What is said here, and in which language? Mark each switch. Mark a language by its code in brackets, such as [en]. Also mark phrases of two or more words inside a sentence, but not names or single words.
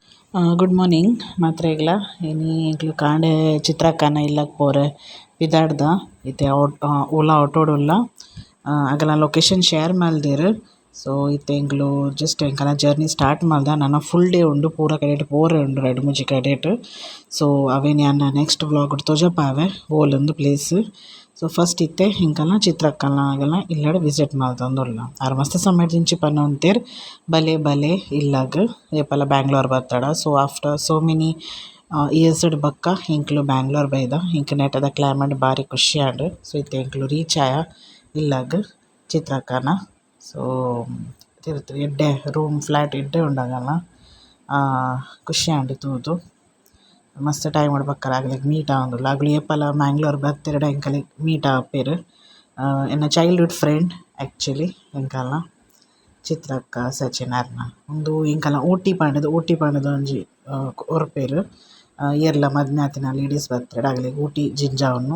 [en] good morning [tcy] ಮಾತ್ರ ಈಗಲ ಇನಿ ಎಂಕ್ಲು ಕಾಂಡೆ ಚಿತ್ರಕ್ಕನ ಇಲ್ಲಗ್ ಪೋರೆ ಪಿದಾಡ್ದ ಇತ್ತೆ ಓಲಾ ಆಟೋಡುಲ್ಲ ಅಕಲ್ನ [en] location share [tcy] ಮಲ್ದೆರ್ ಸೊ ಇತ್ತೆ ಎಂಕ್ಲು ಜಸ್ಟ್ ಎಂಕಲ್ನ [en] journey start [tcy] ಮಲ್ದ ನನ್ನ [en] full day [tcy] ಉಂಡು ಪೂರ ಕಡೆಟ್ ಪೋರೆ ಉಂಡು ರಡ್ಡ್ ಮೂಜಿ ಕಡೆಟ್ ಸೊ ಅವೆನ್ ಯಾನ್ [en] next vlog [tcy] ತೋಜಪಾವೆ ಓಲೊಂದು ಪ್ಲೇಸ್. ಸೊ ಫಸ್ಟ್ ಇತ್ತೆ ಇಂಕಲ್ನ ಚಿತ್ರಕ್ಕಲ್ನ ಇಲ್ಲಡ್ ವಿಸಿಟ್ ಮಲ್ತೊಂದುಲ್ಲ ಆರ್ ಮಸ್ತ್ ಸಮಯದಿಂಚಿ ಪನ್ನ ಉಂತೆರ್ ಬಲೆ ಬಲೆ ಇಲ್ಲಗ್ ಏಪಲ ಬ್ಯಾಂಗ್ಳೂರ್ ಬತ್ತಡ. [en] so after so many years [tcy] ಬಕ್ಕ ಎಂಕ್ಲು ಬ್ಯಾಂಗ್ಳೂರ್ ಬೈದ ಇಂಕ್ ನೆಟದ ಕ್ಲೈಮೇಟ್ ಬಾರಿ ಖುಷಿ ಆಂಡ್. ಸೊ ಇತ್ತೆ ಎಂಕ್ಲು ರೀಚ್ ಆಯ ಇಲ್ಲಗ್ ಚಿತ್ರಕ್ಕನ. ಸೊ ತಿರ್ತ್ ಎಡ್ಡೆ [en] room flat [tcy] ಎಡ್ಡೆ ಉಂಡಾಗಲ್ಲ ಖುಷಿ ಆಂಡ್ ತೂದು ಮಸ್ತ್ ಟೈಮ್ ಬಕ್ಕರ ಆಗ್ಲಿಗ್ ಮೀಟ್ ಆವೊಂದುಲ್ಲ ಅಗ್ಲು ಏಪಲ ಮ್ಯಾಂಗ್ಳೂರ್ ಬತ್ತೆರ್ಡ ಎಂಕಲ್ಗೆ ಮೀಟ್ ಆಪೆರ್ ಎನ್ನ [en] childhood friend actually [tcy] ಎಂಕಲ್ನ ಚಿತ್ರಕ್ಕ ಸಚಿನ್ ಅರ್ನ ಉಂದು ಎಂಕಲ್ನ ಓಟಿ ಪಂಡದ ಒಂಜಿ ಒರ್ಪೆರ್ ಏರ್ಲ ಮದ್ಮೆ ಆತಿನ ಲೇಡೀಸ್ ಬತ್ತೆರ್ ಆಗ್ಲಿಗ್ ಊಟಿ ಜಿಂಜಾವೊಂದು.